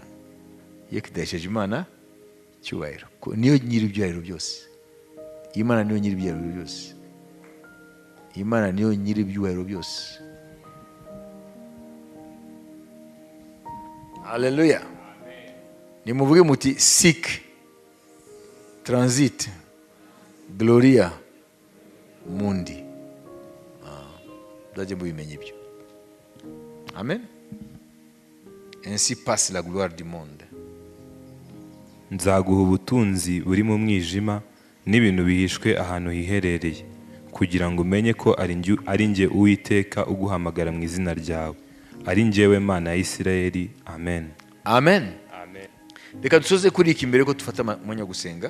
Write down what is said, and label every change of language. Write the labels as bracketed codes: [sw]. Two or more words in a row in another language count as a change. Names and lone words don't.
[rw] Iyo kidahesheje Imana cyubahiro. Niyo nyiri ibyubahiro byose. Imana niyo nyiri ibyubahiro byose. Imana niyo nyiri ibyubahiro byose. Haleluya. Nimuvuge muti [la] sic transit gloria mundi. [rw] Dajye mubimenye ibyo. Amen. [fr] Ainsi passe la gloire du monde. [rw] Nzaguha ubutunzi buri mu mwijima n'ibintu bihishwe ahantu hiherereye, kugira ngo umenye ko ari njye Uwiteka uguhamagara mu izina ryawe, ari njyewe Mana ya Isirayeli. Amen. Amen. Reka dusoze kuri iki mbere ko dufata umwanya wo gusenga.